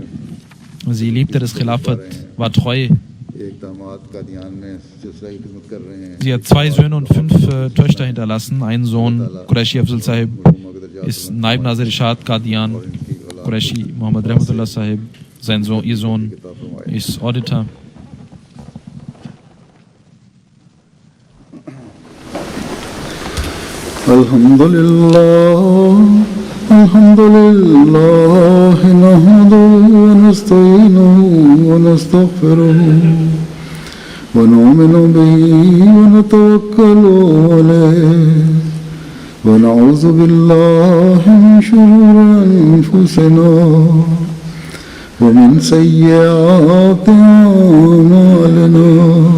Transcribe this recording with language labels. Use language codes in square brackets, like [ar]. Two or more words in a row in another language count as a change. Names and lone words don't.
[de] Sie liebte das Khilafat, war treu. Sie hat 2 Söhne und 5 Töchter hinterlassen. Ein Sohn, Qureshi Afzal Sahib, ist Naib Nazir Ishad Qadian. Qureshi Muhammad Rahmatullah Sahib, ihr Sohn, ist Auditor. [ar] الحمد لله نحمده و نستعينه و نستغفره و نؤمن به و نتوكل عليه و نعوذ بالله من شرور أنفسنا و من سيئات أعمالنا.